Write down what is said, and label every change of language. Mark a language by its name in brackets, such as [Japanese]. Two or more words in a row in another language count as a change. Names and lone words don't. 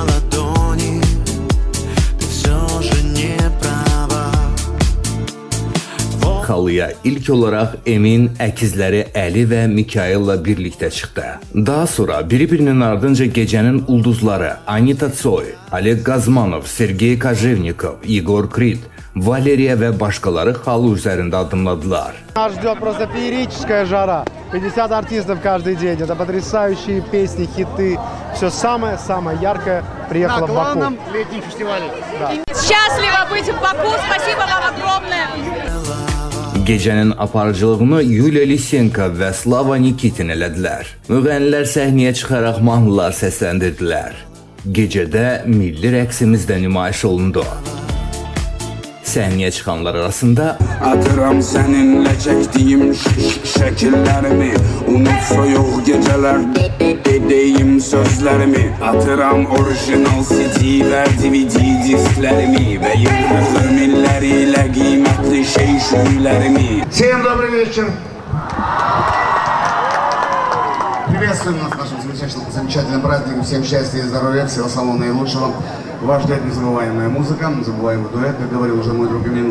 [Azerbaijani] Xalıya ilk olaraq Emin əkizləri Əli və Mikail'la birlikdə çıxdı. Daha sonra bir-birinin ardınca gecənin ulduzları Anita Tsoy, Oleg Gazmanov, Sergey Kojevnikov, Igor Krit, Valeriya və başqaları xalı üzərində adımladılar. [Russian] Нас ждет просто феерическая жара. 50 артистов каждый день. Это потрясающие песни, хиты. Все самое-самое яркое приехало в Баку. На главном летнем фестивале. Счастливо быть в Баку. Спасибо вам огромное. [Azerbaijani] Gecənin aparıcılığını Yuliya Lisenko və Slava Nikitin elədilər. Müğənnilər səhnəyə çıxaraq mahnılar səsləndirdilər. Gecədə milli rəqsimiz də nümayiş olundu. Səhnəyə çıxanlar arasında atıram səninlə çəkdiyim şəkillərimi, unut soyuq gecələr dediyim sözlərimi, atıram orijinal CD və DVD disklərimi və yıldızım illərilə qiymətli şeylərimi. [Russian] Всем добрый вечер. Приветствуем нас в нашем замечательном празднике. Всем счастья и здоровья, всего самого наилучшего. Вас ждет незабываемая музыка, незабываемый дуэт, как говорил уже мой друг Эмин.